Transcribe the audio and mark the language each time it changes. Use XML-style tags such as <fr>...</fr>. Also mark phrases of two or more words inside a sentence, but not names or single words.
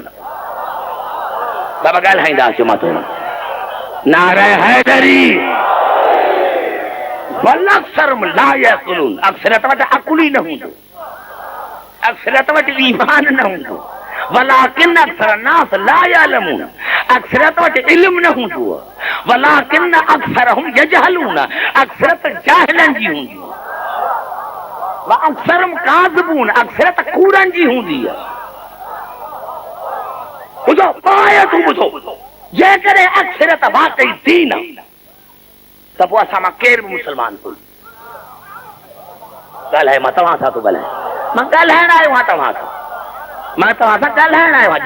<sd>बाबा ॻाल्हाईंदासीं मां तो नारे हैदरी</sd> <ar>بل أكثر لا يعقلون.</ar> <sd>अक्सरियत वटि अकुल ई न हूंदो, अक्सरियत वटि ईमान न हूंदो।</sd> <ar>ولكن أكثر الناس لا يعلمون.</ar> <sd>अक्सरियत वटि इल्म न हूंदो,</sd> <ar>ولكن أكثرهم يجهلون.</ar> <sd>अक्सरियत जाहिलनि जी हूंदी।</sd> <ar>وأكثرهم كاذبون.</ar> <sd>अक्सरियत कूड़नि जी हूंदी आहे। ॿुधो पाए तूं ॿुधो, जेकॾहिं अक्सरियत वाकई दीन आहे त पोइ असां मां केर बि मुस्लमान कोन। ॻाल्हाए मां तव्हां सां थो ॻाल्हायां, मां ॻाल्हाइण आयो आहियां तव्हां सां, मां तव्हां सां ॻाल्हाइण आयो आहियां।</sd>